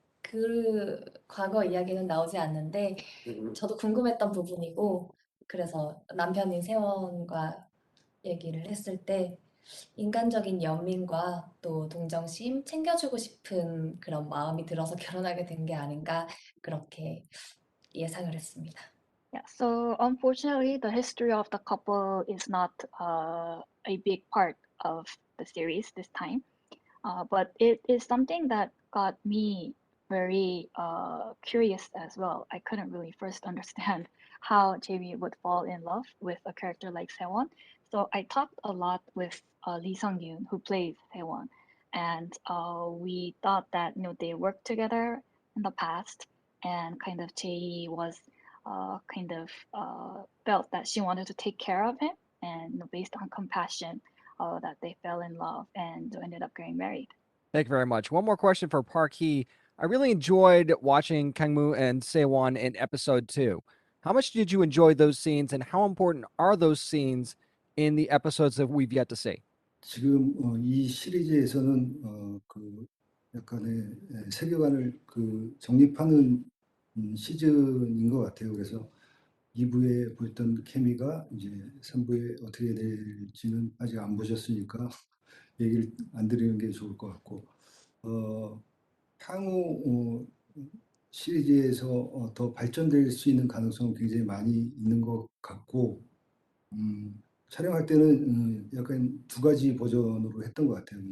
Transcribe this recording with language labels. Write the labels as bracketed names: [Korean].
[Korean] 그 과거 이야기는 나오지 않는데 저도 궁금했던 부분이고 그래서 남편인 세원과 얘기를 했을 때 인간적인 연민과 또 동정심, 챙겨주고 싶은 그런 마음이 들어서 결혼하게 된 게 아닌가 그렇게 예상을 했습니다. [English] Yeah, so unfortunately, the history of the couple is not a big part of the series this time. But it is something that got me very curious as well. I couldn't really first understand how Jamie would fall in love with a character like Sewon. So I talked a lot with Lee Sung-yoon, who plays Sewon, and we thought that they worked together in the past, and kind of Jae was felt that she wanted to take care of him, and based on compassion, that they fell in love and ended up getting married. Thank you very much. One more question for Park Hee. I really enjoyed watching Kangmoo and Sewon in episode 2. How much did you enjoy those scenes and how important are those scenes in the episodes that we've yet to see? [Korean] 지금 이 시리즈에서는 그 약간의 세계관을 그 정립하는 시즌인 것 같아요. 그래서 2부에 보였던 케미가 이제 3부에 어떻게 될지는 아직 안 보셨으니까 얘기를 안 드리는 게 좋을 것 같고 향후 시리즈에서 더 발전될 수 있는 가능성은 굉장히 많이 있는 것 같고 촬영할 때는 약간 두 가지 버전으로 했던 것 같아요.